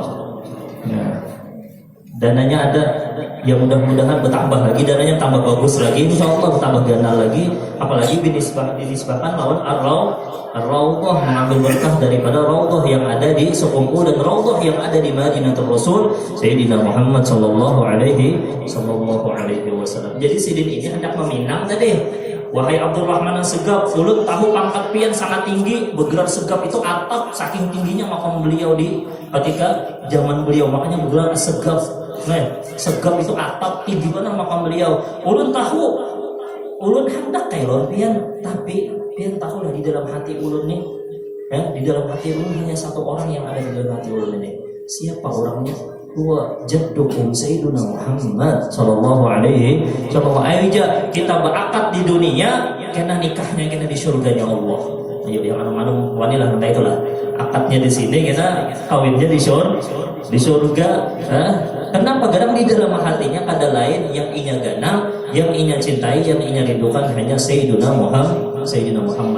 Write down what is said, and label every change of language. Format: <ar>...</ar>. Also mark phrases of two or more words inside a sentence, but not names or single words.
<bjn>Nah, dananya ada yang mudah-mudahan bertambah lagi, dananya tambah bagus lagi insyaallah, bertambah ganal lagi, apalagi dinisbahkan lawan Ar-Raudhah, mengambil berkah daripada Raudhah yang ada di Suqumku dan Raudhah yang ada di Madinatul Rasul Sayyidina Muhammad</bjn> <ar>صلى الله عليه وسلم.</ar> <bjn>Jadi Sidin ini hendak meminang tadi, wahai Abdurrahman As-Segaf, ulut tahu pangkat pian sangat tinggi, bergerak Segaf itu atap saking tingginya makam beliau di ketika zaman beliau, makanya bergerak Segaf. Nah, Segaf itu atap tinggi benar makam beliau. Ulun tahu, ulun hendak kailon pian, tapi pian tahulah di dalam hati ulun nih, di dalam hati ulun hanya satu orang yang ada di dalam hati ulun ini. Siapa orangnya?</bjn> <ar>هو جدكم سيدنا محمد صلى الله عليه وسلم.</ar> <bjn>Kita berakad di dunia, kena nikahnya kena di surganya Allah. Ayo yang anu-anu wanilah entah itulah. Akadnya di sini, kita kawinnya di surga. Kenapa? Kadang di dalam hatinya ada lain yang inya ganang, yang inya cintai, yang inya rindukan hanya Sayyiduna Muhammad.</bjn>